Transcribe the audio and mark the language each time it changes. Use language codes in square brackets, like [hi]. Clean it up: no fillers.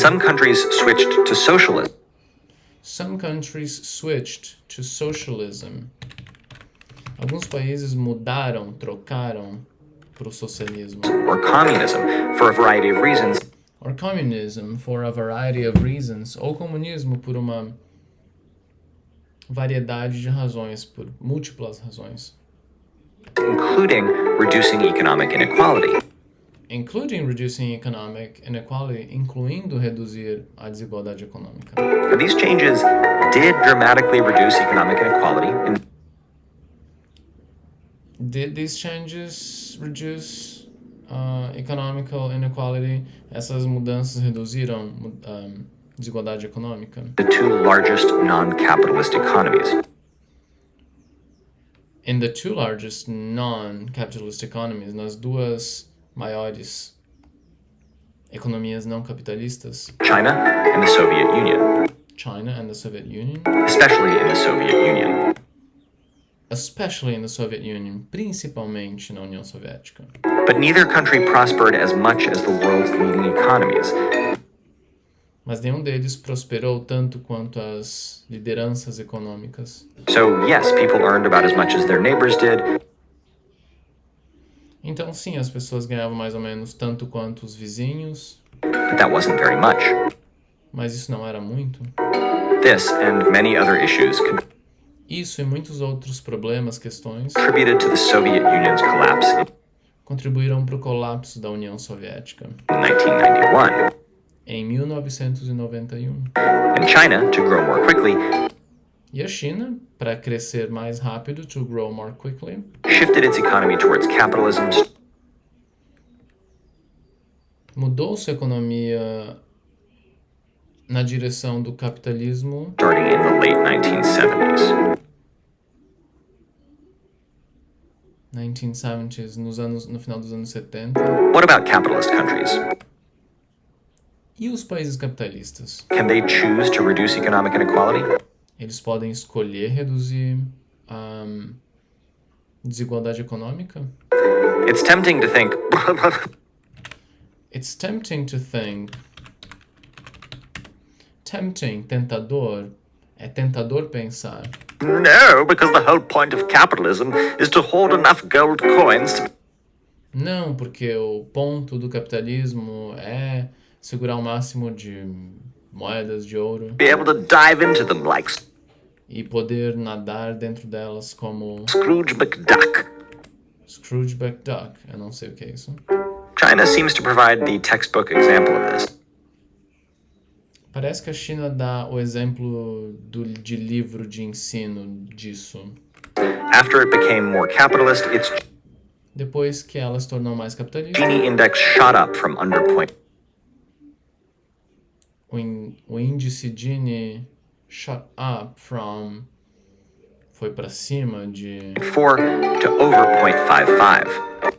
[en] some countries switched to socialism. some countries switched to socialism. [pt] Alguns países trocaram para o socialismo. [en] Or communism for a variety of reasons. Or communism for a variety of reasons. [pt] Ou comunismo por uma variedade de razões, por múltiplas razões. [en] Including reducing economic inequality. Including reducing economic inequality, [pt] incluindo reduzir a desigualdade econômica. [en] But these changes did dramatically reduce economic inequality. Did these changes reduce economical inequality? [pt] Essas mudanças reduziram desigualdade econômica? [en] The two largest non-capitalist economies. In the two largest non-capitalist economies, [pt] nas duas maiores economias não capitalistas, [en] China and the Soviet Union. China and the Soviet Union, Especially in the Soviet Union. especially in the Soviet Union, [pt] principalmente na União Soviética. [en] But neither country prospered as much as the world's leading economies. [pt] Mas nenhum deles prosperou tanto quanto as lideranças econômicas. [en] So, yes, people earned about as much as their neighbors did. [pt] Então, sim, as pessoas ganhavam mais ou menos tanto quanto os vizinhos, [en] But that wasn't very much. [pt] mas isso não era muito. [en] This and many other issues [pt] Isso e muitos outros problemas, questões, [en] contributed to the Soviet Union's collapse [pt] contribuíram para o colapso da União Soviética [en] in 1991, [pt] em 1991. [en] and China, to grow more quickly, [pt] E a China, para crescer mais rápido, [en] to grow more quickly, shifted its economy towards capitalism, [pt] mudou sua economia na direção do capitalismo [en] starting in the late 1970s. [pt] 1970s, no final dos anos 70. [en] What about capitalist countries? [pt] E os países capitalistas? [en] Can they choose to reduce economic inequality? [pt] Eles podem escolher reduzir a desigualdade econômica? [en] It's tempting to think. It's tempting to think. Tempting, [pt] tentador. É tentador pensar. [en] No, because the whole point of capitalism is to hoard enough gold coins to... [pt] Não, porque o ponto do capitalismo é segurar o máximo de moedas de ouro [en] be able to dive into them like [pt] e poder nadar dentro delas como [en] Scrooge McDuck. [pt] Scrooge McDuck. Eu não sei o que é isso. [en] China seems to provide the textbook example of this. [pt] Parece que a China dá o exemplo de livro de ensino disso. [en] After it became more capitalist, its [pt] Depois que ela se tornou mais capitalista, [en] Gini index shot up from under point. [pt] O índice [en] Gini shot up from... [pt] foi para cima de [en] 4 to over 0.55.